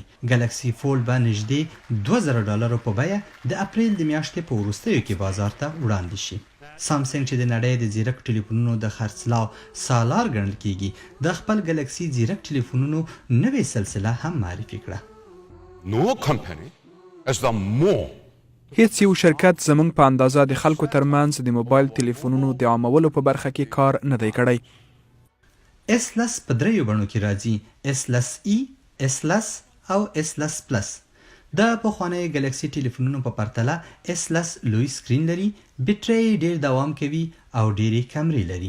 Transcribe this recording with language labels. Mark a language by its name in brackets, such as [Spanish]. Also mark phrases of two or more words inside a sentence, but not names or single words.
[Pashto] ګلکسی فولډ به نږدې $2000 په بیه د اپریل د میاشتې په وروستیو کې بازار ته وړاندې شي. سامسنګ چې د نړۍ د ځیرک ټیلیفونونو د خرڅلاو سالار ګڼل کیږي د خپل ګلکسی ځیرک ټیلیفونونو نوې سلسله هم معرفي کړه. [English] No company is the more [Pashto] هیڅ یو شرکت زموږ په اندازه د خلکو ترمنځ د موبایل تلیفونونو د عامولو په برخه کې کار نه دی کړی. s10 په 3 بڼو کې راځي: s10e، s10 او s10 پلس. د پخوانۍ ګلکسی ټیلیفونونو په پرتله s10 لوی سکرین لري، بیټرۍ ډیر دوام کوي او ډیرې کیمرې لري.